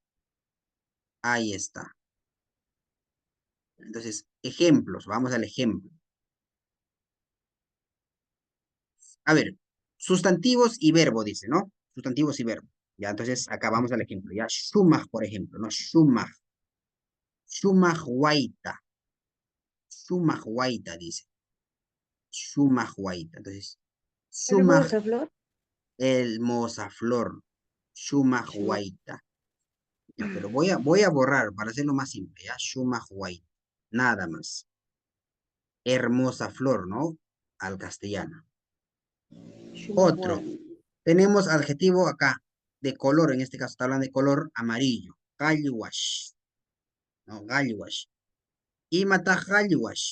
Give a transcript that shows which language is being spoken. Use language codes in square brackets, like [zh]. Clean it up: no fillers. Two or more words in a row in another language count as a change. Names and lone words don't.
[es] Ahí está. Entonces, ejemplos, vamos al ejemplo. A ver, sustantivos y verbo, dice, ¿no? Sustantivos y verbo. Ya, entonces, acá vamos al ejemplo, ya. Shumag, por ejemplo, ¿no? [qu] Shumag. Shumag waita. Shumag waita, dice. Shumag waita. [es] Entonces, shumag, Hermosa flor. hermosa flor. [qu] Shumag waita. [es] Ya, pero voy a borrar para hacerlo más simple, ya. [qu] Shumag waita. [es] Nada más. Hermosa flor, ¿no? Al castellano. Otro. Tenemos adjetivo acá, de color, en este caso está hablando de color amarillo. [qu] Galluash. ¿No? Galluash. Y mata galluash.